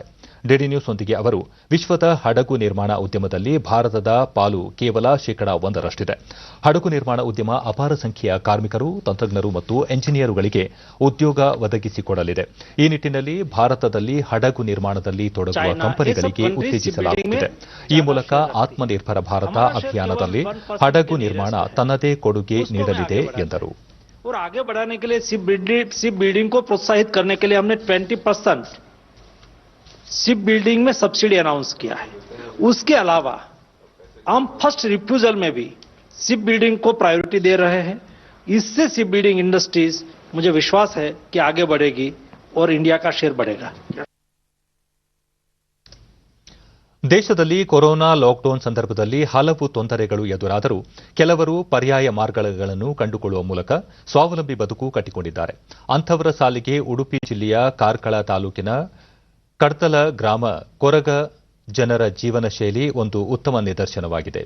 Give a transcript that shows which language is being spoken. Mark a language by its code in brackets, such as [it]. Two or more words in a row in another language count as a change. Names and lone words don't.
[kn] ಡಿಡಿ ನ್ಯೂಸ್ನೊಂದಿಗೆ ಅವರು, ವಿಶ್ವದ ಹಡಗು ನಿರ್ಮಾಣ ಉದ್ಯಮದಲ್ಲಿ ಭಾರತದ ಪಾಲು ಕೇವಲ 1% ಹಡಗು ನಿರ್ಮಾಣ ಉದ್ಯಮ ಅಪಾರ ಸಂಖ್ಯೆಯ ಕಾರ್ಮಿಕರು, ತಂತ್ರಜ್ಞರು ಮತ್ತು ಎಂಜಿನಿಯರುಗಳಿಗೆ ಉದ್ಯೋಗ ಒದಗಿಸಿಕೊಡಲಿದೆ. ಈ ನಿಟ್ಟಿನಲ್ಲಿ ಭಾರತದಲ್ಲಿ ಹಡಗು ನಿರ್ಮಾಣದಲ್ಲಿ ತೊಡಗುವ ಕಂಪನಿಗಳಿಗೆ ಉತ್ತೇಜಿಸಲಾಗುತ್ತಿದೆ. ಈ ಮೂಲಕ ಆತ್ಮನಿರ್ಭರ ಭಾರತ ಅಭಿಯಾನದಲ್ಲಿ ಹಡಗು ನಿರ್ಮಾಣ ತನ್ನದೇ ಕೊಡುಗೆ ನೀಡಲಿದೆ ಎಂದರು. [hi] और आगे बढ़ाने के लिए [en] ship building [hi] को प्रोत्साहित करने के लिए हमने 20% [en] ship building [hi] में [en] subsidy announce [hi] किया है. उसके अलावा हम [en] first refusal [hi] में भी [en] ship building [hi] को प्रायोरिटी दे रहे हैं. इससे [en] ship building industries, [hi] मुझे विश्वास है कि आगे बढ़ेगी और इंडिया का शेयर बढ़ेगा. [kn] ದೇಶದಲ್ಲಿ ಕೊರೋನಾ ಲಾಕ್ಡೌನ್ ಸಂದರ್ಭದಲ್ಲಿ ಹಲವು ತೊಂದರೆಗಳು ಎದುರಾದರೂ ಕೆಲವರು ಪರ್ಯಾಯ ಮಾರ್ಗಗಳನ್ನು ಕಂಡುಕೊಳ್ಳುವ ಮೂಲಕ ಸ್ವಾವಲಂಬಿ ಬದುಕು ಕಟ್ಟಿಕೊಂಡಿದ್ದಾರೆ. ಅಂಥವರ ಸಾಲಿಗೆ ಉಡುಪಿ ಜಿಲ್ಲೆಯ ಕಾರ್ಕಳ ತಾಲೂಕಿನ ಕಡ್ತಲ ಗ್ರಾಮ ಕೊರಗ ಜನರ ಜೀವನ ಶೈಲಿ ಒಂದು ಉತ್ತಮ ನಿದರ್ಶನವಾಗಿದೆ.